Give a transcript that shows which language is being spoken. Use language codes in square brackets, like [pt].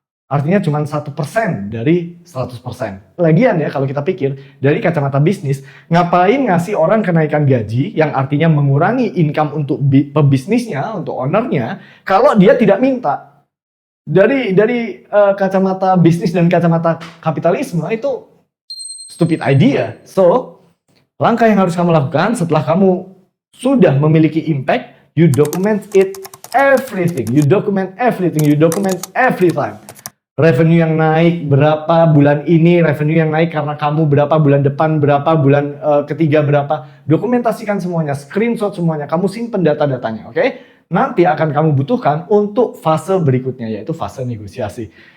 [id] Artinya cuma 1% dari 100%. Lagian ya kalau kita pikir dari kacamata bisnis, ngapain ngasih orang kenaikan gaji yang artinya mengurangi income untuk pebisnisnya, untuk ownernya, kalau dia tidak minta. Dari kacamata bisnis dan kacamata kapitalisme itu stupid idea. So, langkah yang harus kamu lakukan setelah kamu sudah memiliki impact, [en] you document it everything. You document everything, you document every time. [id] Revenue yang naik berapa bulan ini, revenue yang naik karena kamu berapa bulan depan, berapa bulan ketiga berapa. Dokumentasikan semuanya, screenshot semuanya, kamu simpen data-datanya, oke? Nanti akan kamu butuhkan untuk fase berikutnya, yaitu fase negosiasi.